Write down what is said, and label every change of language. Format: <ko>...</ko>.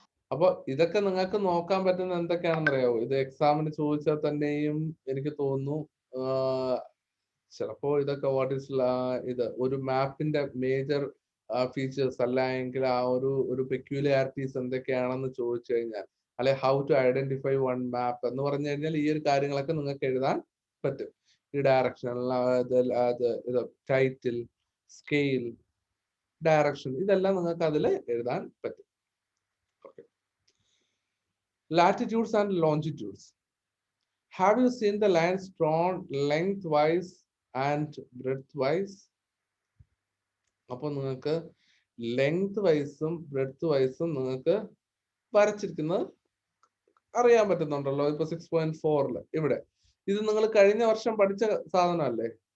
<ml>അപ്പൊ ഇതൊക്കെ നിങ്ങൾക്ക് നോക്കാൻ പറ്റുന്ന എന്തൊക്കെയാണെന്ന് അറിയാവോ? ഇത് എക്സാമിന് ചോദിച്ചാൽ തന്നെയും എനിക്ക് തോന്നുന്നു ചിലപ്പോ ഇതൊക്കെ വാട്ട് ഈസ് ഇത് ഒരു മാപ്പിന്റെ മേജർ ഫീച്ചേഴ്സ് അല്ല എങ്കിൽ ആ ഒരു പെക്യുലാരിറ്റീസ് എന്തൊക്കെയാണെന്ന് ചോദിച്ചു കഴിഞ്ഞാൽ, അല്ലെ</ml> <en>how to identify one map</en> <ml>എന്ന് പറഞ്ഞു കഴിഞ്ഞാൽ ഈ ഒരു കാര്യങ്ങളൊക്കെ നിങ്ങൾക്ക് എഴുതാൻ പറ്റും. ഈ ഡയറക്ഷൻ, ഇത് ടൈറ്റിൽ, സ്കെയിൽ, ഡയറക്ഷൻ, ഇതെല്ലാം നിങ്ങൾക്ക് അതിൽ എഴുതാൻ പറ്റും.</ml> <en>Latitudes and longitudes. Have you seen the lines drawn lengthwise and breadthwise?</en> <ml>അപ്പോൾ നിങ്ങൾക്ക് ലെങ്ത് വൈസും ബ്രെഡ്ത്ത് വൈസും നിങ്ങൾക്ക് വരച്ചിരിക്കുന്നത് അറിയാൻ പറ്റുന്നുണ്ടല്ലോ. ഇപ്പൊ 6.4 ഇവിടെ ഇത് നിങ്ങൾ കഴിഞ്ഞ വർഷം പഠിച്ച സാധനമല്ലേ?</ml>